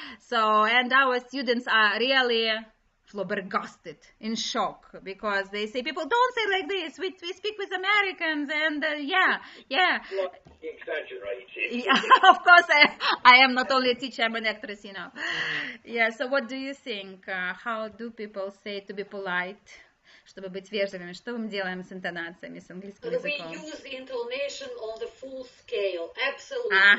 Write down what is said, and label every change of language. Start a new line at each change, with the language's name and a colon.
English: So, and our students are really flabbergasted, in shock, because they say, people don't say like this. We speak with Americans, and yeah. Like exaggerated. Yeah, of course, I am not only a teacher, I'm an actress, you know. Yeah, so what do you think? How do people say to be polite?
Russian: Чтобы быть вежливыми, что мы делаем с интонациями, с английским языком?
English: We use the intonation on the full scale, absolutely.